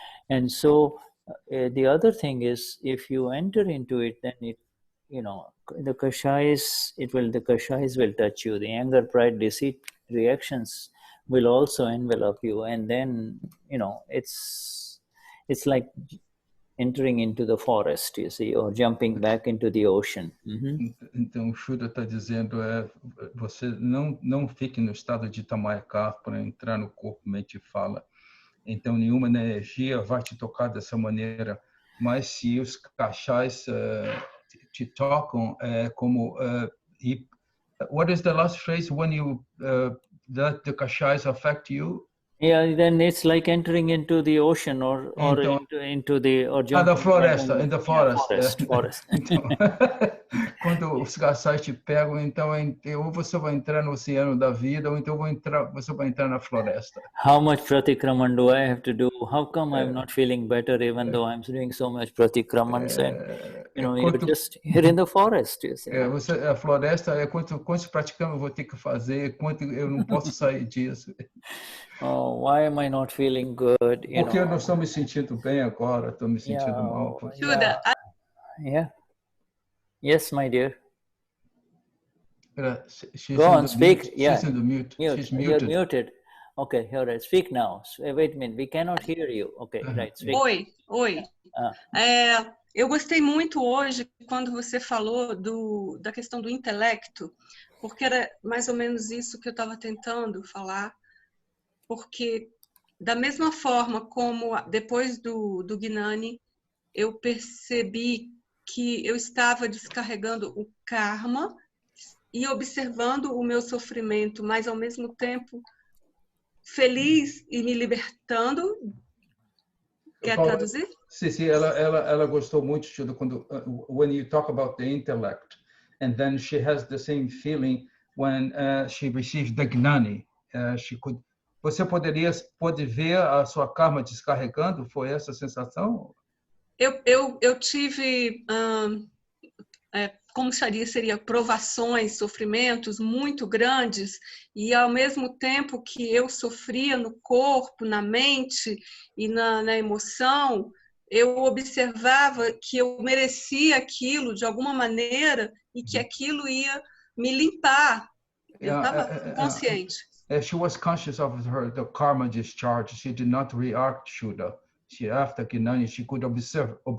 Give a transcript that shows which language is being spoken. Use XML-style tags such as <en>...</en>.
<en>And so the other thing is, if you enter into it, then it, the kashayas will touch you. The anger, pride, deceit reactions will also envelop you, and then it's like entering into the forest, you see, or jumping back into the ocean.</en> <pt>Então o Shuddha está dizendo você não fique no estado de tamayaka para entrar no corpo, mente e fala. Então nenhuma energia vai te tocar dessa maneira, mas se os kashais te tocam, como</pt> <en>what is the last phrase when you let the kashais affect you? Yeah, then it's like entering into the ocean or into the jumping</en> <pt>da floresta,</pt> <en>in the forest. Forest.</en> <pt>Então, quando os kashais te pegam, então ou você vai entrar no oceano da vida, ou então você vai entrar na floresta.</pt> <en>How much pratikraman do I have to do? How come I'm not feeling better even though I'm doing so much pratikraman? You're in the forest. You see.</en> <pt>A floresta é quantos pratikraman eu vou ter que fazer, quanto eu não posso sair disso.</pt> <en>Oh, why am I not feeling good?</en> <pt>Porque eu não estou me sentindo bem agora, estou me sentindo mal.</pt> <en>Shuddha, Yeah. Yes, my dear. She's Go on, speak. Mute. Yeah. She's in the mute. She's You're muted. muted. Okay, all right. Speak now. Wait a minute. We cannot hear you. Okay, right. Speak.</en> <pt>Oi. Eu gostei muito hoje quando você falou da questão do intelecto, porque era mais ou menos isso que eu estava tentando falar, porque da mesma forma como depois do Gnani, eu percebi que eu estava descarregando o karma e observando o meu sofrimento, mas ao mesmo tempo feliz e me libertando. Quer traduzir? Sim, ela gostou muito, Shuddha, quando</pt> <en>when you talk about the intellect, and then she has the same feeling when she received the Gnani.</en> <pt>Você pode ver a sua karma descarregando? Foi essa a sensação? Eu tive como seria provações, sofrimentos muito grandes, e ao mesmo tempo que eu sofria no corpo, na mente e na emoção, eu observava que eu merecia aquilo de alguma maneira e que aquilo ia me limpar. Eu estava consciente.</pt> <en>She was conscious of the karma discharge. She did not react, Shuddha. After Gnani, she could observe.</en>